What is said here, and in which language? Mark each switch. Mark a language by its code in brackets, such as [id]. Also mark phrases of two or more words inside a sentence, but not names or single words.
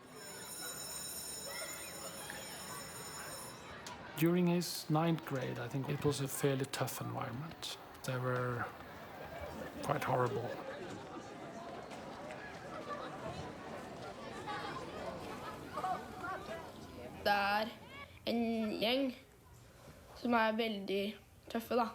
[en] During his 9th grade, I think it was a fairly tough environment. They were quite horrible. [no] Det er en gjeng som er veldig tøffe, da.